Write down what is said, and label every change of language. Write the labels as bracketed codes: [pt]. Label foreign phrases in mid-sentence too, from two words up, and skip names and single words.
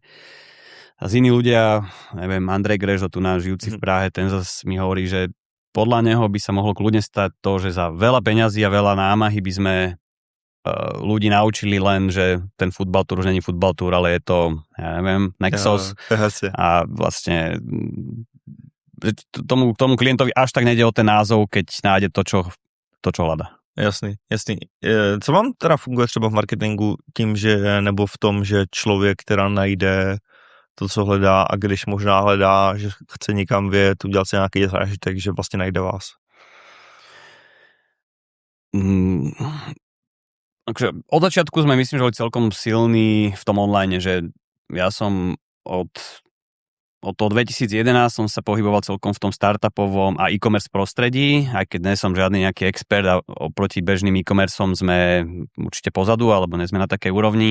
[sk] A iní ľudia, neviem, Andrej Grežo, tu náš žijúci v Prahe, ten zase mi hovorí, že podľa neho by sa mohlo kľudne stať to, že za veľa peňazí a veľa námahy by sme ľudí naučili len, že ten Football Tour už není Football Tour, ale je to, ja neviem, Nexos. A vlastne tomu klientovi až tak nejde o ten názov, keď nájde to, čo hľadá. [cs] Jasný. Co vám teda funguje třeba v marketingu tím, že nebo v tom, že člověk teda najde to, co hledá a když možná hledá, že chce někam vyjet, udělat si nějaký zážitek, že vlastně najde vás? [sk] Takže od začiatku sme, myslím, že boli celkom silní v tom online, že ja som od od toho 2011 som sa pohyboval celkom v tom startupovom a e-commerce prostredí, aj keď nie som žiadny nejaký expert a oproti bežným e-commerceom sme určite pozadu, alebo nie sme na takej úrovni.